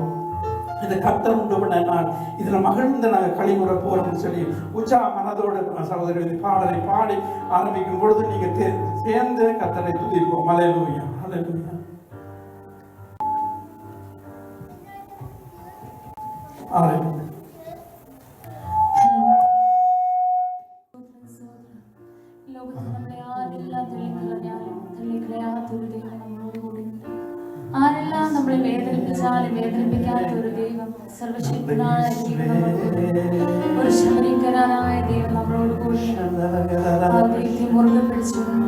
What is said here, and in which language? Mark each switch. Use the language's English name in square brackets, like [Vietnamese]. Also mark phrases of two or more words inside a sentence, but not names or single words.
[Tamil] இந்த கர்த்தர் உண்டு பண்ண நாள், இதில் மகிழ்ந்து நாங்கள் களிமுறை போறோம்னு சொல்லி உற்சாக மனதோடு சகோதரி இந்த பாடலை பாடி ஆரம்பிக்கும் பொழுது நீங்கள் சேர்ந்து கர்த்தரை துதிப்போம். ஹல்லேலூயா, ஹல்லேலூயா. ஹல்லேலூயா. [Malayalam] ആരെല്ലാം നമ്മളെ വേദനിപ്പിച്ചാലും വേദനിപ്പിക്കാത്ത ഒരു ദൈവം, സർവശക്തനായ ദൈവം, ഒരു ശബരിക്കരാനായ ദൈവം നമ്മളോട് കൂടി ആ ദൈവത്തെ മുറുകെ പിടിച്ചു.